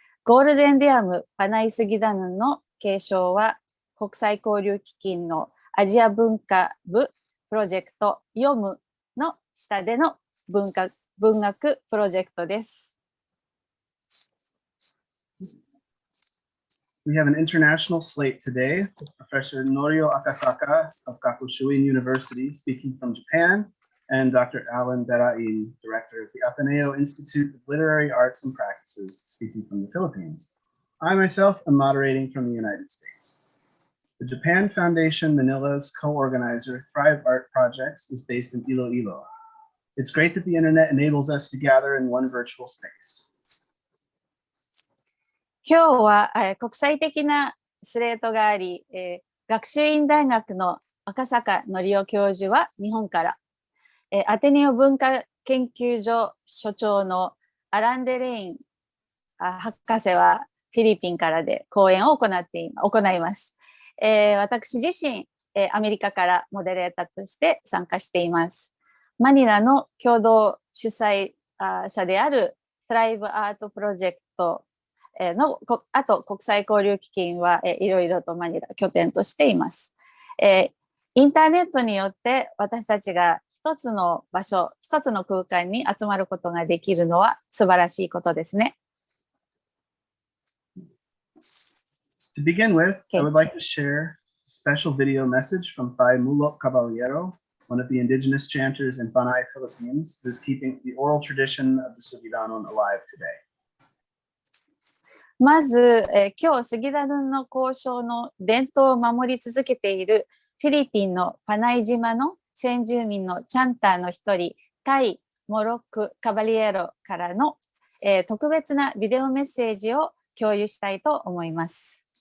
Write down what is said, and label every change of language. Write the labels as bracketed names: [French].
[Japanese] ゴールデンレアムパナイスギダヌンの継承は国際交流基金のアジア文化部プロジェクト YOMU の下での文学プロジェクトです。 [English] We have an international slate today with Professor Norio Akasaka of Gakushuin University speaking from Japan and Dr. Allan Derain, director of the Ateneo Institute of Literary Arts and Practices, speaking from the Philippines. I myself am moderating from the United States. The Japan Foundation Manila's co-organizer ThriveArt Projects is based in Iloilo. It's great that the internet enables us to gather in one virtual space. [Japanese] 今日は、国際的なスレートがあり、学習院大学の赤坂憲雄教授は日本から、アテネオ文化研究所所長のアラン・デレイン博士はフィリピンからで講演を行います。私自身、アメリカからモデレーターとして参加しています。マニラの共同主催者であるThriveArt Projectのあと国際交流基金はいろいろとマニラ拠点としています。インターネットによって私たちが一つの場所、一つの空間に集まることができるのは素晴らしいことですね。 [English] To begin with, I would like to share a special video message from Fay Mulok Caballero, one of the indigenous chanters in Panay, Philippines, who is keeping the oral tradition of the Sugidanun alive today. [Japanese] まず、今日スギダヌンの交渉の伝統を守り続けているフィリピンのパナイ島の先住民のチャンターの一人、タイ・モロック・カバリエロからの、特別なビデオメッセージを共有したいと思います。